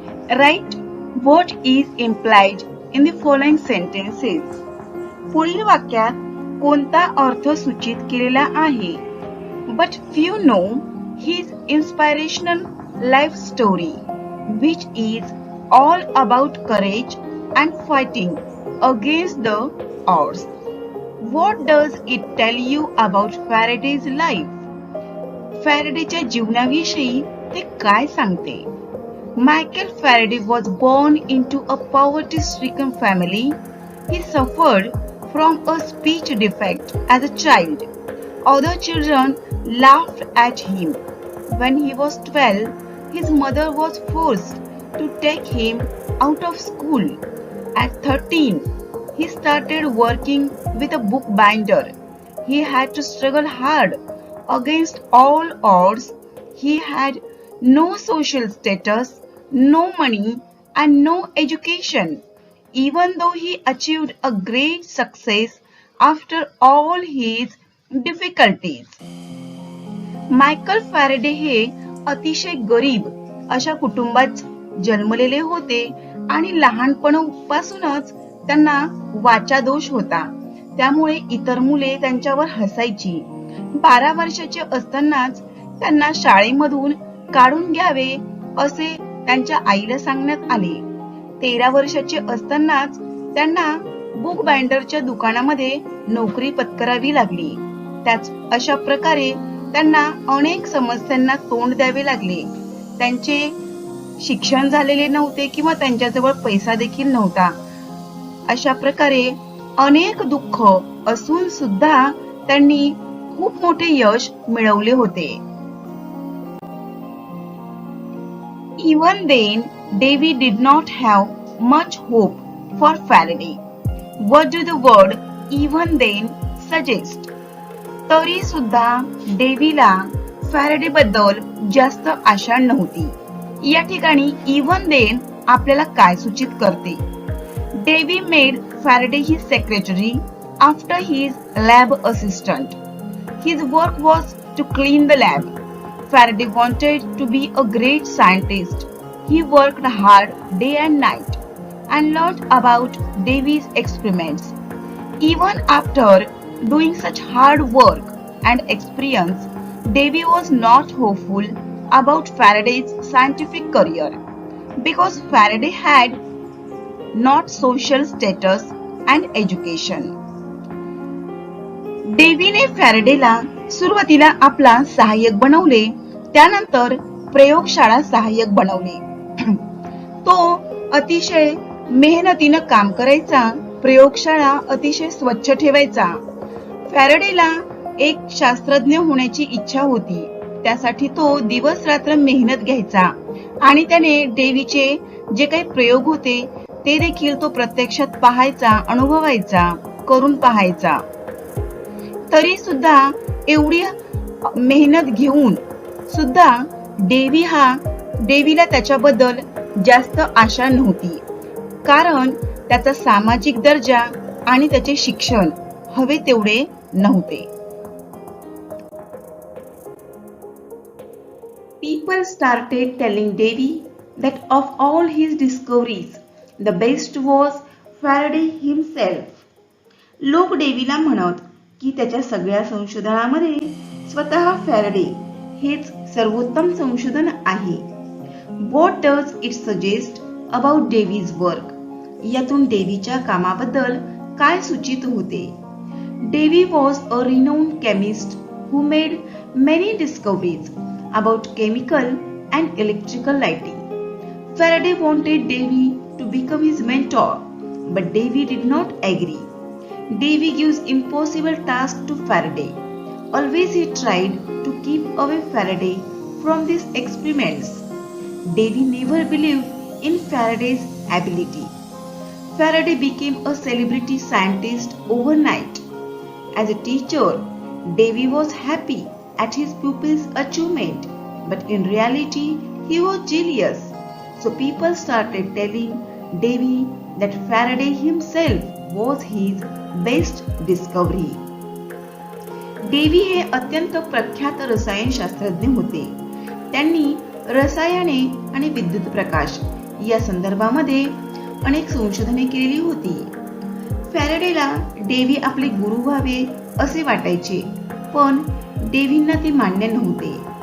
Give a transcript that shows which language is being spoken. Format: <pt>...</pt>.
<en>Write what is implied in the following sentences.</en> <mr>पुढील वाक्यात कोणता अर्थ सूचित केलेला आहे?</mr> <en>But few know his inspirational life story, which is all about courage and fighting against the odds. What does it tell you about Faraday's life?</en> <mr>फॅरेडेच्या जीवनाविषयी ते काय सांगते?</mr> <en>Michael Faraday was born into a poverty-stricken family. He suffered from a speech defect as a child. Other children laughed at him. When he was 12, his mother was forced to take him out of school. At 13, he started working with a bookbinder. He had to struggle hard against all odds. He had no social status, no money, and no education. Even though he achieved a great success after all his difficulties.</en> <mr>Michael Faraday हे अतिशय गरीब अशा कुटुंबात जन्मलेले होते आणि लहानपणापासूनच त्यांना वाचा दोष होता, त्यामुळे इतर मुले त्यांच्यावर हसायची. 12 वर्षाचे असतानाच त्यांना शाळेमधून काढून घ्यावे असे त्यांच्या आईला सांगण्यात आले. 13 वर्षाचे असतानाच त्यांना बुक बाइंडरच्या दुकानामध्ये नोकरी पत्करावी लागली. त्याच अशा प्रकारे त्यांना अनेक समस्यांना तोंड द्यावे लागले. त्यांचे शिक्षण झालेले नव्हते किंवा त्यांच्याजवळ पैसा देखील नव्हता. अशा प्रकारे अनेक दुःख असून सुद्धा त्यांनी खूप मोठे यश मिळवले होते.</mr> <en>Even then, Davy did not have much hope for Faraday. What do the word even then suggest?</en> <mr>तरी सुद्धा डेव्हीला फॅरेडे बद्दल जास्त आशा नव्हती. या ठिकाणी</mr> <en>even then</en> <mr>आपल्याला काय सूचित करते?</mr> <en>Davy made Faraday his secretary after his lab assistant. His work was to clean the lab. Faraday wanted to be a great scientist. He worked hard day and night and learned about Davy's experiments. Even after doing such hard work and experience, Davy was not hopeful about Faraday's scientific career because Faraday had not social status and education.</en> <mr>डेव्हीने फॅरेडेला सुरुवातीला आपला सहाय्यक बनवले, त्यानंतर प्रयोगशाळा सहाय्यक बनवले. तो अतिशय मेहनतीनं काम करायचा, प्रयोगशाळा अतिशय स्वच्छ ठेवायचा. फॅरेडेला एक शास्त्रज्ञ होण्याची इच्छा होती. त्यासाठी तो दिवस रात्र मेहनत घ्यायचा आणि त्याने डेव्हीचे जे काही प्रयोग होते ते देखील तो प्रत्यक्षात पाहायचा, अनुभवायचा, करून पाहायचा. तरी सुद्धा एवढी मेहनत घेऊन सुद्धा डेव्हीला त्याच्याबद्दल जास्त आशा नव्हती, कारण त्याचा सामाजिक दर्जा आणि त्याचे शिक्षण हवे तेवढे नव्हते.</mr> <en>People started telling Davy that of all his discoveries, the best was Faraday himself.</en> <mr>लोक डेव्हीला म्हणत की त्याच्या सगळ्या संशोधनामध्ये स्वतः फॅरेडे हेच सर्वोत्तम संशोधन आहे.</mr> <en>What does it suggest about Davy's work?</en> <mr>यातून डेव्हीच्या कामाबद्दल काय सूचित होते?</mr> <en>Davy was a renowned chemist who made many discoveries about chemical and electrical lighting. Faraday wanted Davy to become his mentor, but Davy did not agree. Davy gives impossible tasks to Faraday. Always he tried to keep away Faraday from these experiments. Davy never believed in Faraday's ability. Faraday became a celebrity scientist overnight. As a teacher, Davy was happy at his pupils' achievement, but in reality, he was jealous. So people started telling Davy that Faraday himself was his best discovery.</en> <mr>Dewey हे अत्यंत प्रख्यात रसायनशास्त्रज्ञ होते. त्यांनी रसायने आणि विद्युत प्रकाश या संदर्भामध्ये अनेक संशोधने केलेली होती. फॅरेडेला डेव्ही आपले गुरु व्हावे असे वाटायचे, पण डेव्हींना ते मान्य नव्हते.</mr>